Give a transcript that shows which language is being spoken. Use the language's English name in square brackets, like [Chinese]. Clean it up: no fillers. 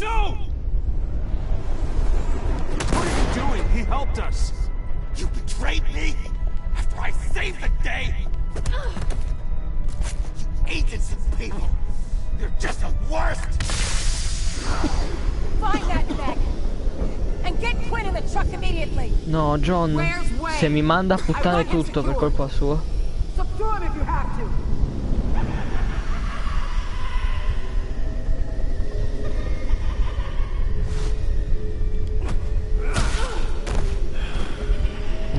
[English] No! What are you doing? He helped us. You betrayed me after I saved the day. You agents and people. They're just the worst. Find that bag and get Quinn in the truck immediately. [Italian] No, John, se mi manda a puttane tutto per colpa sua. [English] Subdue him if you have to.